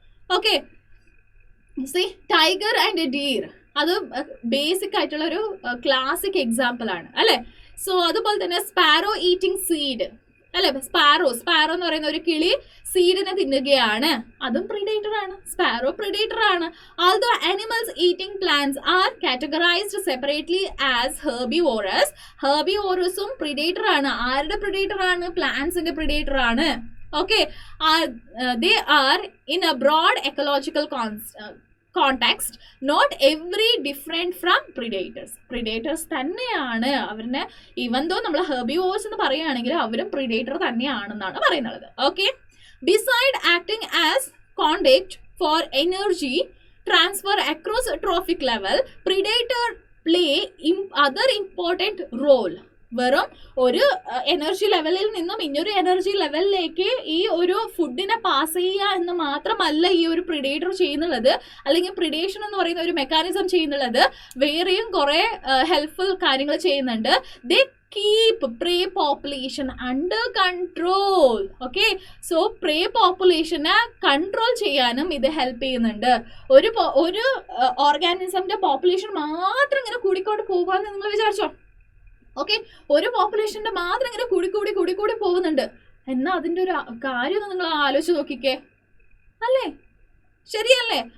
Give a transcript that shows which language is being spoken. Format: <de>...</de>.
<ml>Okay, C, tiger and deer, അത് basic ആയിട്ടുള്ള ഒരു ക്ലാസിക് എക്സാമ്പിൾ ആണ്, അല്ലെ. സോ അതുപോലെ തന്നെ സ്പാരോ ഈറ്റിംഗ് സീഡ്, അല്ലെ. സ്പാരോ എന്ന് പറയുന്ന ഒരു കിളി സീഡിനെ തിന്നുകയാണ്, അതും പ്രിഡേറ്റർ ആണ്. സ്പാരോ പ്രിഡേറ്റർ ആണ്.</ml> <en>Although animals eating plants are categorized separately as herbivores,</en> <ml>herbivores-ഉം predator ആണ്. ആരുടെ പ്രിഡേറ്റർ ആണ്? പ്ലാന്റ്സിന്റെ പ്രിഡേറ്റർ ആണ്.</ml> <en>Okay, they are in a broad ecological context not every different from predators</en> <ml>തന്നെയാണ് അവരിനെ. ഈവൻ ദോ നമ്മൾ ഹെർബിവോർസ് എന്ന് പറയുകയാണെങ്കിൽ അവരും പ്രിഡേറ്റർ തന്നെയാണെന്നാണ് പറയുന്നത്.</ml> <en>Okay, beside acting as conduit for energy transfer across a trophic level, predator play other important role.</en> <ml>വെറും ഒരു energy ലെവലിൽ നിന്നും ഇനിയൊരു എനർജി ലെവലിലേക്ക് ഈ ഒരു ഫുഡിനെ പാസ് ചെയ്യുക എന്ന് മാത്രമല്ല ഈ ഒരു പ്രിഡേറ്റർ ചെയ്യുന്നുള്ളത്, അല്ലെങ്കിൽ പ്രിഡേഷൻ എന്ന് പറയുന്ന ഒരു മെക്കാനിസം ചെയ്യുന്നുള്ളത്. വേറെയും കുറെ ഹെൽപ്ഫുൾ കാര്യങ്ങൾ ചെയ്യുന്നുണ്ട്.</ml> <en>They keep prey population under control. Okay, so prey population</en> <ml>control ചെയ്യാനും ഇത് ഹെൽപ്പ് ചെയ്യുന്നുണ്ട്. ഒരു ഓർഗാനിസമിന്റെ പോപ്പുലേഷൻ മാത്രം ഇങ്ങനെ കൂടിക്കൊണ്ട് പോകാന്ന് നിങ്ങൾ വിചാരിച്ചോ? ഓക്കെ, ഒരു പോപ്പുലേഷന്റെ മാത്രം ഇങ്ങനെ കൂടി പോകുന്നുണ്ട്. എന്നാ അതിന്റെ ഒരു കാര്യം നിങ്ങൾ ആലോചിച്ച് നോക്കിക്കേ, അല്ലേ? ശരിയല്ലേ?</ml>